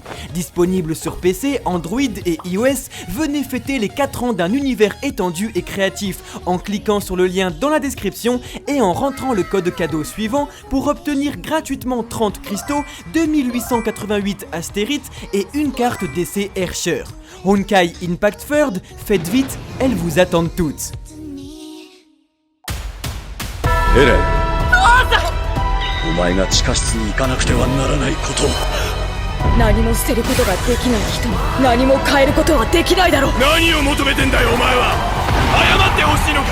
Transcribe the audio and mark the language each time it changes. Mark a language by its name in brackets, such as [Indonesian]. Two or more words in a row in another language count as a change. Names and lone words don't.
[French] Disponible sur PC, Android et iOS, venez fêter les 4 ans d'un univers étendu et créatif en cliquant sur le lien dans la description et en rentrant le code cadeau suivant pour obtenir gratuitement 30 cristaux, 2888 astérites et une carte d'essai Herrscher. Honkai Impact Third, faites vite, elles vous attendent toutes. [Japanese] エレン、お前が地下室に行かなくてはならないこと。何も捨てることができない人に何も変えることはできないだろう。何を求めてんだよお前は。謝ってほしいのか。